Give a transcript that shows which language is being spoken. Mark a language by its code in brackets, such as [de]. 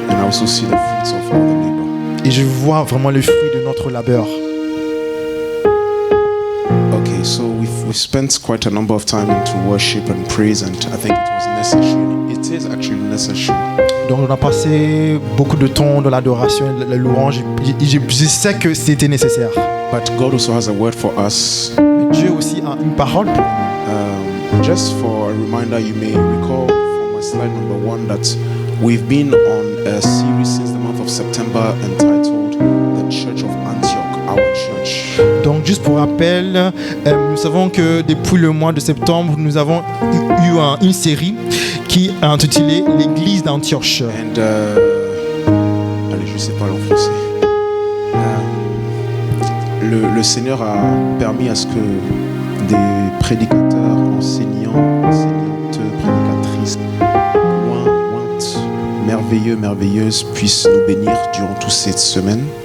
[en] And I also see the fruits of our labor. [fr] Et je vois vraiment le fruit de notre labeur. [en] Okay, so we've spent quite a number of time into worship and praise, and I think it was necessary. It is actually necessary. [fr] Donc on a passé beaucoup de temps dans l'adoration et la louange. Je sais que c'était nécessaire. [en] But God also has a word for us. [fr] Mais Dieu aussi a une parole pour nous. [en] Just for a reminder, you may recall from my slide number 1 that we've been on a series since the month of September entitled The Church of Antioch, Our Church. [fr] Donc juste pour rappel, nous savons que depuis le mois de septembre, nous avons eu une série qui est intitulée l'Église d'Antioche. And allez, je sais pas en français. Le Seigneur a permis à ce que des prédicateurs, enseignantes, prédicatrices, pointes, merveilleuses puissent nous bénir durant toute cette semaine.